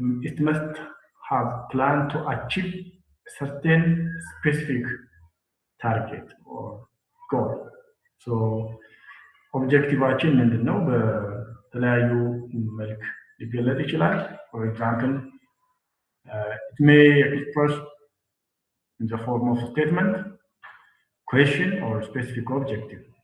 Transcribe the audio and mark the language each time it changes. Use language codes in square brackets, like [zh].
[en] It must have plan to achieve a certain specific target or goal. [am] So ኦብጀክቲቫችን ምንድን ነው? በተለያዩ መልክ ሊገለጥ ይችላል። [en] For example, it may express in the form of statement, question, or specific objective.